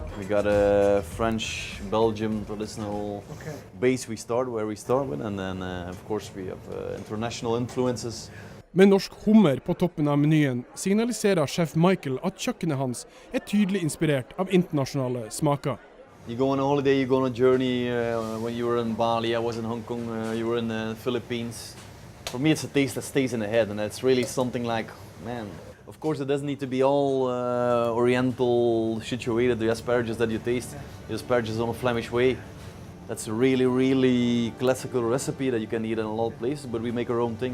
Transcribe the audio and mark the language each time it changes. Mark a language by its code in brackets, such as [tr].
[en] We got a French, Belgium traditional base where we start with, and then of course we have international influences. [no] Med norsk hummer på toppen av menyen signaliserer sjef Michael at kjøkkenet hans tydelig inspirert av internasjonale smaker. [en] You go on a holiday, you go on a journey. When you were in Bali, I was in Hong Kong, you were in the Philippines. For me, it's a taste that stays in the head, and it's really something like, man. Of course, it doesn't need to be all oriental situated, the asparagus that you taste. The asparagus on a Flemish way. That's a really, really classical recipe that you can eat in a lot of places, but we make our own thing.